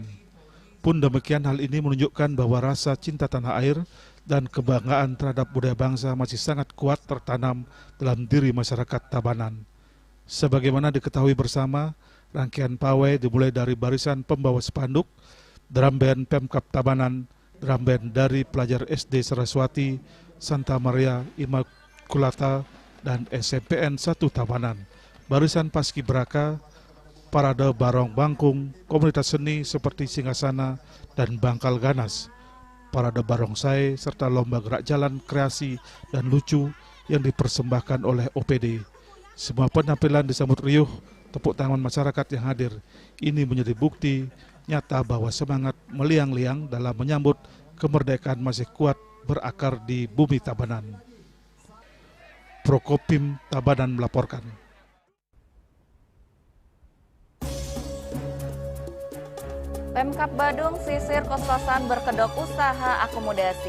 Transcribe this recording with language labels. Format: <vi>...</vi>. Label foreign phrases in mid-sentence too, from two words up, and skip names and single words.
<id>Pun demikian, hal ini menunjukkan bahwa rasa cinta tanah air dan kebanggaan terhadap budaya bangsa masih sangat kuat tertanam dalam diri masyarakat Tabanan. Sebagaimana diketahui bersama, rangkaian pawai dimulai dari barisan pembawa spanduk, drum band Pemkab Tabanan, drum band dari pelajar SD Saraswati, Santa Maria Immaculata, dan SMPN 1 Tabanan, barisan Paskibraka, parade barong bangkung, komunitas seni seperti Singgasana dan Bangkal Ganas, parade barongsai, serta lomba gerak jalan kreasi dan lucu yang dipersembahkan oleh OPD. Semua penampilan disambut riuh tepuk tangan masyarakat yang hadir. Ini menjadi bukti nyata bahwa semangat meliang-liang dalam menyambut kemerdekaan masih kuat berakar di bumi Tabanan. Prokopim Tabanan melaporkan. Pemkab Badung sisir kos-kosan berkedok usaha akomodasi.</id>